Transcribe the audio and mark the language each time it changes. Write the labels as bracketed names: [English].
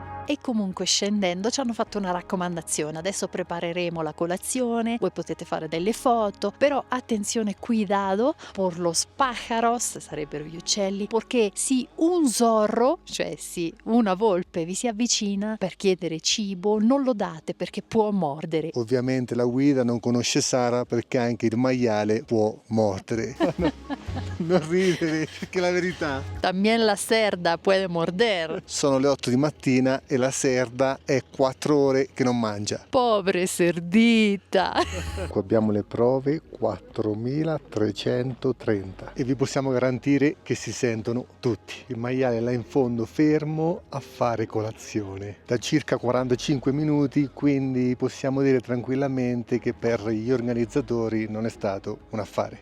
[Italian] e comunque scendendo ci hanno fatto una raccomandazione: adesso prepareremo la colazione, voi potete fare delle foto, però attenzione, [Spanish] cuidado por los pájaros, [Italian] sarebbero gli uccelli, perché si [Spanish] un zorro, [Italian] cioè sì, una volpe vi si avvicina per chiedere cibo, non lo date perché può mordere. Ovviamente la guida non conosce Sara perché anche il maiale può mordere. Non ridere, perché è la verità. [Spanish] También la cerda puede morder. [Italian] Sono le 8 di mattina e la Serda è 4 ore che non mangia. Povere cerdita. Qua abbiamo le prove 4330 e vi possiamo garantire che si sentono tutti. Il maiale là in fondo fermo a fare colazione da circa 45 minuti, quindi possiamo dire tranquillamente che per gli organizzatori non è stato un affare.